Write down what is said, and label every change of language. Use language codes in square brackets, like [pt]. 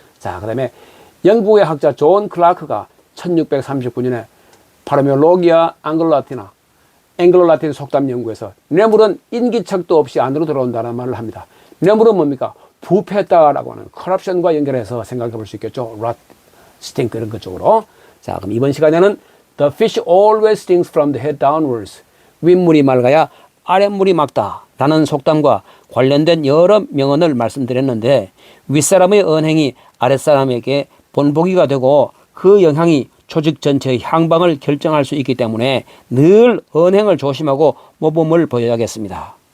[ko] 자, 그 다음에 영국의 학자 존 클라크가 1639년에 파르메올로기아 앵글로라틴 속담 연구에서 뇌물은 인기척도 없이 안으로 들어온다는 말을 합니다. 뇌물은 뭡니까? 부패했다라고 하는 커럽션과 연결해서 생각해 볼 수 있겠죠. rat, stink 이런 것 쪽으로. 자, 그럼 이번 시간에는 [en] The fish always stinks from the head downwards. [ko] 윗물이 맑아야 아랫물이 맑다 라는 속담과 관련된 여러 명언을 말씀드렸는데, 윗사람의 언행이 아랫사람에게 본보기가 되고 그 영향이 조직 전체의 향방을 결정할 수 있기 때문에 늘 언행을 조심하고 모범을 보여야겠습니다.